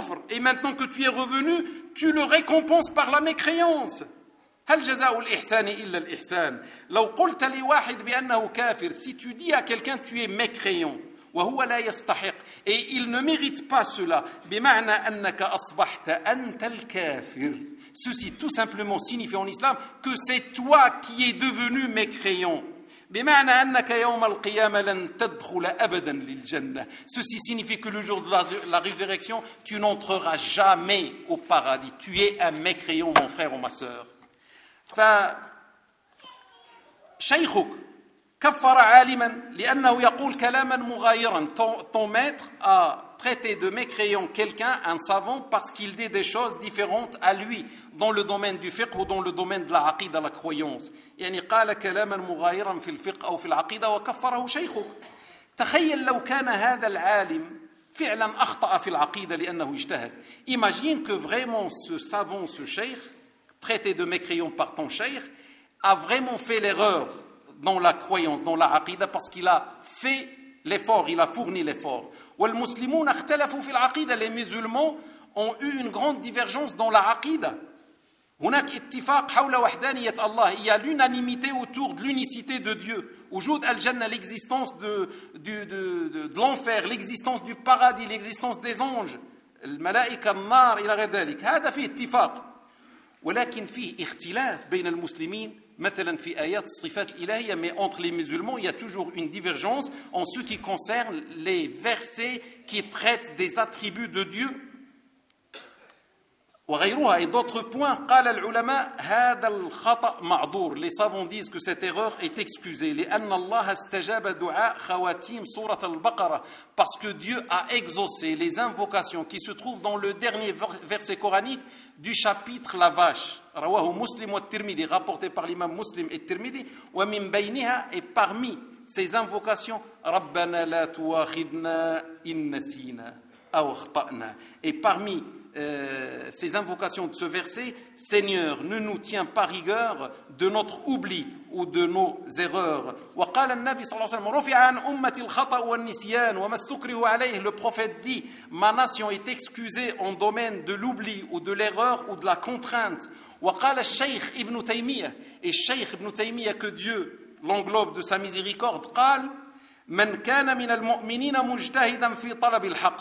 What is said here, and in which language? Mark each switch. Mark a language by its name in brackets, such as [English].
[French] Et maintenant que tu es revenu, tu le récompenses par la mécréance. [Arabic] هل جزاء الإحسان إلا الإحسان. لو قلت لواحد بأنه كافر. [French] Si tu dis à quelqu'un tu es mécréant. [Arabic] وهو لا يستحق [French] et il ne mérite pas cela [Arabic] بمعنى أنك أصبحت أنت الكافر. [French] Ceci tout simplement signifie en islam que c'est toi qui es devenu mécréant. [Arabic] بمعنى أنك يوم القيامة لن تدخل أبدا للجنة. [French] Ceci signifie que le jour de la résurrection tu n'entreras jamais au paradis. Tu es un mécréant mon frère ou ma sœur. [Arabic] ف شيخك كفر عالما لأنه يقول كلاما مغايرا. [French] Ton maître a prêté de mécréant quelqu'un, un savant, parce qu'il dit des choses différentes à lui dans le domaine du fiqh ou dans le domaine de la aqida, la croyance. [Arabic] يعني قال كلاما مغايرا في الفقه أو في العقيدة وكفره شيخك. تخيل لو كان هذا العالم فعلا أخطأ في العقيدة لأنه اجتهد. [French] Imagine que vraiment ce savant, ce cheikh, traité de mécréant par ton cheikh, a vraiment fait l'erreur dans la croyance, dans la aqida, parce qu'il a fait l'effort, il a fourni l'effort. [Arabic] والمسلمون اختلفوا في العقيدة. [French] Les musulmans ont eu une grande divergence dans la aqida. [Arabic] هناك اتفاق حول وحدانية الله. [French] Il y a l'unanimité autour de l'unicité de Dieu. [Arabic] وجود الجنة, [French] l'existence de l'enfer, l'existence du paradis, l'existence des anges, [Arabic] الملائكة, النار, إلى غير ذلك. هذا فيه اتفاق. ولكن فيه اختلاف بين المسلمين مثلا في آيات الصفات الإلهية. [French] Mais entre les musulmans, il y a toujours une divergence en ce qui concerne les versets qui traitent des attributs de Dieu. [Arabic] وغيروها. [French] Et d'autres points, [Arabic] قال العلماء هذا الخطأ معذور. [French] Les savants disent que cette erreur est excusée. [Arabic] لأن الله استجاب دعاء خواتيم سورة البقرة. [French] Parce que Dieu a exaucé les invocations qui se trouvent dans le dernier verset coranique du chapitre La Vache. [Arabic] رواه مسلم والترمذي. [French] Rapporté par l'imam مسلم et الترمذي. [Arabic] ومن بينها. [French] Et parmi ces invocations, [Arabic] ربنا لا تواخذنا إن نسينا أو أخطأنا. [French] Et parmi ces invocations de ce verset, Seigneur, ne nous tiens pas rigueur de notre oubli ou de nos erreurs. [Arabic] وقال النبي صلى الله عليه وسلم رفع عن أمتي الخطأ والنسيان وما استكره عليه. [French] Le prophète dit, ma nation est excusée en domaine de l'oubli ou de l'erreur ou de la contrainte. [Arabic] وقال الشيخ ابن تيمية. Et الشيخ ابن تيمية, [French] que Dieu l'englobe de sa miséricorde, [Arabic] قال من كان من المؤمنين مجتهدا في طلب الحق.